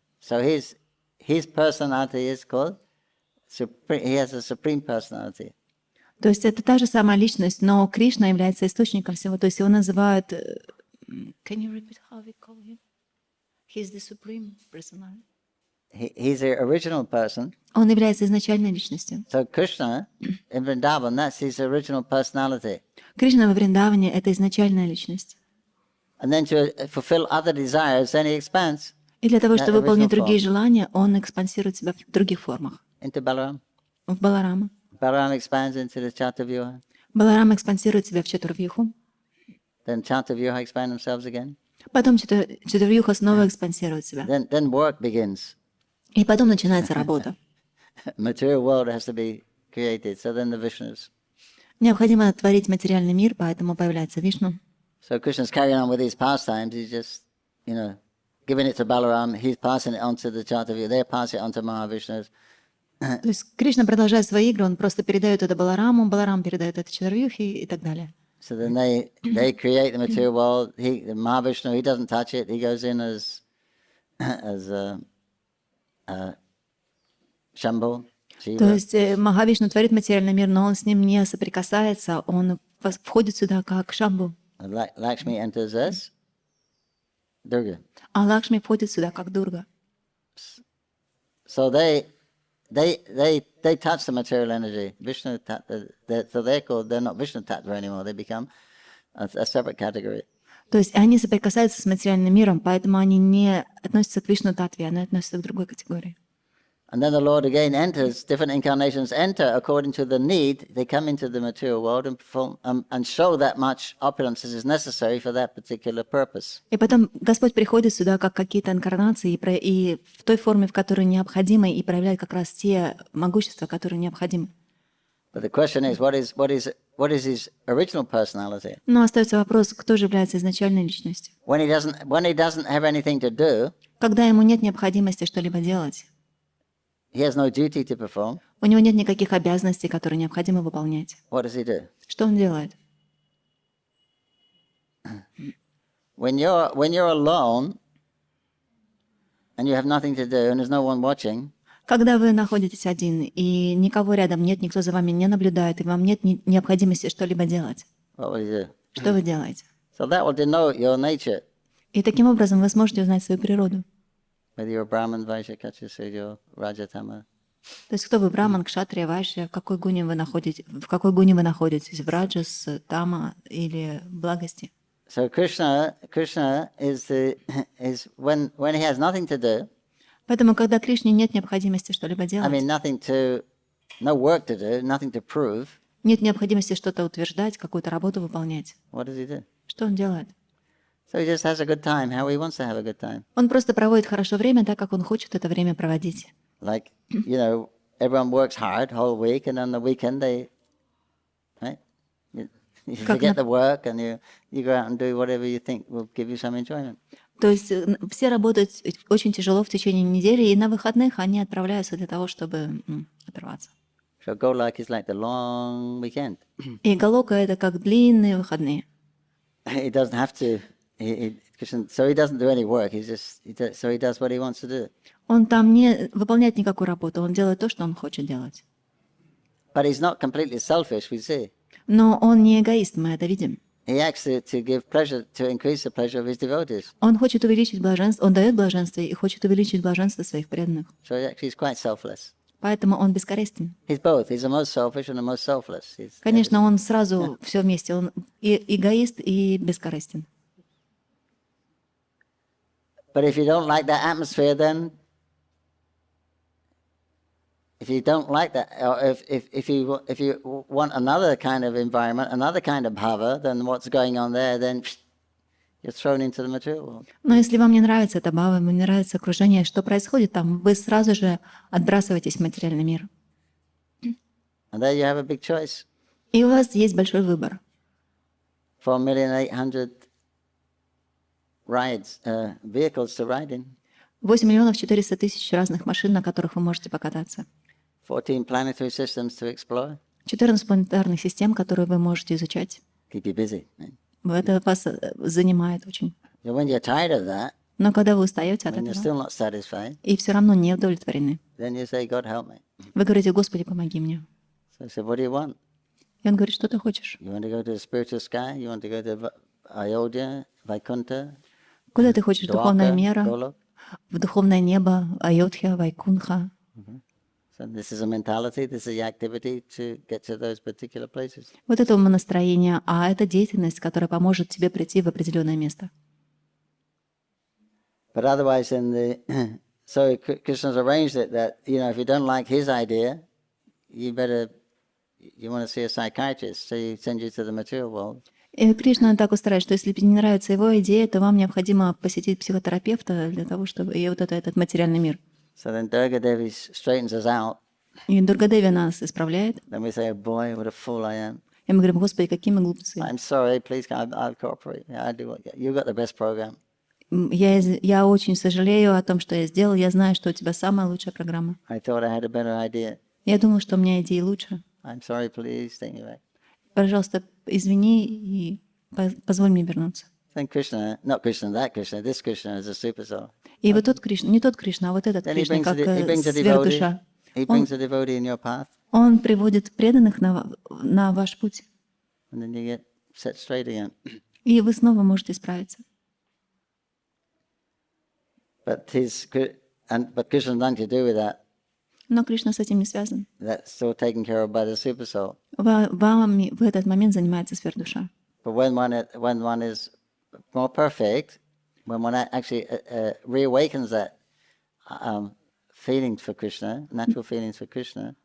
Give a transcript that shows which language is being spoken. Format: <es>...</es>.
<en>So his personality is called he has a supreme personality.</en> <ru>То есть это та же самая личность, но Кришна является источником всего. То есть его называют...</ru> <en>Can you repeat how we call him? He's the supreme personality. He's the original person.</en> <ru>Он является изначальной личностью.</ru> <en>So Krishna in Vrindavan, that's his original personality.</en> <ru>Кришна во Вриндаване — это изначальная личность.</ru> <en>And then to fulfill other desires, then he expands.</en> <ru>И для того, чтобы выполнить другие желания, он экспансирует себя в других формах.</ru> <en>Into Balaram.</en> <ru>В Баларама.</ru> <en>Balaram expands into the Chatavyuha.</en> <ru>Баларама экспансирует себя в Чатурвьюху.</ru> <en>Then Chatavyuha expand themselves again.</en> <ru>Потом Чатурвьюха снова экспансирует себя.</ru> <en>Then work begins.</en> <ru>И потом начинается работа.</ru> <en>Material world has to be created. So then the Vishnus.</en> <ru>Необходимо творить материальный мир, поэтому появляется Вишну.</ru> <en>So Krishna's carrying on with these pastimes. He's just, giving it to Balaram. He's passing it on to the Chatavyuha. They're passing it on to Mahavishnus.</en> <ru>То есть Кришна продолжает свои игры, он просто передает это Балараму, Баларам передает это Чатурвьюхе и так далее.</ru> <en>So then they create the material world. The Mahavishnu, he doesn't touch it. He goes in as Shambhu.</en> <ru>То есть Махавишну творит материальный мир, но он с ним не соприкасается, он входит сюда как Шамбу.</ru> <en>Lakshmi enters as Durga.</en> <ru>А Лакшми входит сюда как Дурга.</ru> <en>So they touch the material energy. Vishnu, so they're not Vishnu tattva anymore. They become a separate category.</en> <ru>То есть они соприкасаются с материальным миром, поэтому они не относятся к Вишну-татве, они относятся к другой категории.</ru> <en>And then the Lord again enters, different incarnations enter according to the need. They come into the material world and perform and show that much opulence is necessary for that particular purpose.</en> <ru>И потом Господь приходит сюда как какие-то инкарнации и в той форме, в которой необходимо, и проявляет как раз те могущества, которые необходимы.</ru> <en>But the question is, what is his original personality?</en> <ru>Но остается вопрос, кто же является изначальной личностью.</ru> <en>When he doesn't have anything to do,</en> <ru>Когда ему нет необходимости что-либо делать,</ru> <en>he has no duty to perform.</en> <ru>у него нет никаких обязанностей, которые необходимо выполнять.</ru> <en>What does he do?</en> <ru>Что он делает?</ru> <en>when you're alone and you have nothing to do and there's no one watching,</en> <ru>Когда вы находитесь один, и никого рядом нет, никто за вами не наблюдает, и вам нет необходимости что-либо делать,</ru> <en>what will you do?</en> <ru>что вы делаете?</ru> <en>So that will denote your nature.</en> <ru>И таким образом вы сможете узнать свою природу.</ru> <en>Whether you're Brahman, Vaishya, Kshatriya, Sudra, Rajatama.</en> <ru>То есть кто вы, браман, кшатрия, вайшья, в какой гуне вы находитесь, в раджас, тама или благости.</ru> <en>So Krishna is when he has nothing to do.</en> <ru>Поэтому, когда Кришне нет необходимости что-либо</ru> <en>I</en> <ru>делать,</ru> <en>mean, no work to do, nothing to prove.</en> <ru>нет необходимости что-то утверждать, какую-то работу выполнять.</ru> <en>What does he do?</en> <ru>Что он делает?</ru> <en>So he just has a good time, how he wants to have a good time.</en> <ru>Он просто проводит хорошо время, так как он хочет это время проводить.</ru> <en>Like, everyone works hard whole week, and on the weekend right? You forget the work, and you go out and do whatever you think will give you some enjoyment.</en> <ru>То есть все работают очень тяжело в течение недели, и на выходных они отправляются для того, чтобы оторваться.</ru> <en>So Golak is like the long weekend.</en> <ru>И Галока — это как длинные выходные.</ru> <en>He doesn't have to. So he doesn't do any work. He does what he wants to do.</en> <ru>Он там не выполняет никакую работу, он делает то, что он хочет делать.</ru> <en>But he's not completely selfish, we see.</en> <ru>Но он не эгоист, мы это видим.</ru> <en>He acts to give pleasure, to increase the pleasure of his devotees.</en> <ru>Он хочет увеличить блаженство, он дает блаженство и хочет увеличить блаженство своих преданных.</ru> <en>So actually he's quite selfless.</en> <ru>Поэтому он бескорыстен.</ru> <en>He's both. He's the most selfish and the most selfless.</en> <ru>Конечно, он сразу все вместе. Он и эгоист, и бескорыстен.</ru> <en>But if you don't like that atmosphere, then if you don't like that, or if you want another kind of environment, another kind of bhava than what's going on there, then you're thrown into the material world.</en> <ru>Но если вам не нравится эта бхава, вам не нравится окружение, что происходит там, вы сразу же отбрасываетесь в материальный мир.</ru> <en>And there you have a big choice.</en> <ru>И у вас есть большой выбор.</ru> <en>4,800,000 rides, vehicles to ride in.</en> <ru>8 400 000 разных машин, на которых вы можете покататься.</ru> <en>14 planetary systems to explore.</en> <ru>14 планетарных систем, которые вы можете изучать.</ru> <en>Keep you busy. Right?</en> <ru>Это вас занимает очень.</ru> <en>So when you're tired of that,</en> <ru>Но когда вы устаете от</ru> <en>when you're</en> <ru>этого</ru> <en>still not satisfied,</en> <ru>и все равно не удовлетворены,</ru> <en>then you say, God help me.</en> <ru>вы говорите: Господи, помоги мне.</ru> <en>So I said, what do you want?</en> <ru>И он говорит: что ты хочешь?</ru> <en>You want to go to the spiritual sky? You want to go to Ayodhya, Vaikuntha,</en> <ru>Куда ты хочешь? Духовная</ru> <en>Dwarka,</en> <ru>мера,</ru> <en>Golok?</en> <ru>в духовное небо, Айодхья, Вайкунха.</ru> <en>So this is a mentality, this is the activity to get to those particular places.</en> <ru>Вот это умонастроение, а это деятельность, которая поможет тебе прийти в определенное место.</ru> <en>But otherwise, so Krishna's arranged it that, if you don't like his idea, you want to see a psychiatrist, so he sends you to the material world.</en> <ru>И Кришна так устраивает, что если не нравится его идея, то вам необходимо посетить психотерапевта для того, чтобы... И вот этот материальный мир.</ru> <en>So then Durga Devi straightens us out.</en> <ru>И Дургадеви нас исправляет.</ru> <en>Then we say, oh boy, what a fool I am.</en> <ru>И мы говорим: Господи, какие мы глупцы.</ru> <en>I'm sorry, please, I'll cooperate. I do what you got the best program.</en> <ru>Я очень сожалею о том, что я сделал. Я знаю, что у тебя самая лучшая программа.</ru> <en>I thought I had a better idea.</en> <ru>Я думал, что у меня идеи лучше.</ru> <en>I'm sorry, please, take me back.</en> <ru>Пожалуйста, извини и позволь мне вернуться.</ru> <en>Then Krishna, not Krishna, that Krishna, this Krishna is a super soul.</en> <ru>И вот тот Кришна, не тот Кришна, а вот этот</ru> <en>Then he</en> <ru>Кришна,</ru> <en>brings</en> <ru>как</ru> <en>a</en> <ru>сверхдуша.</ru> <en>he brings a devotee in your path,</en> <ru>Он приводит преданных на ваш путь,</ru> <en>and then you get set straight again.</en> <ru>и вы снова можете справиться.</ru> <en>But Krishna has nothing to do with that.</en> <ru>Но Кришна с этим не связан.</ru> <en>That's still taken care of by the super soul.</en> <ru>Вами в этот момент занимается сверхдуша.</ru> <en>But when one is more perfect, when one actually reawakens that feeling for Krishna, natural feelings for Krishna,</en>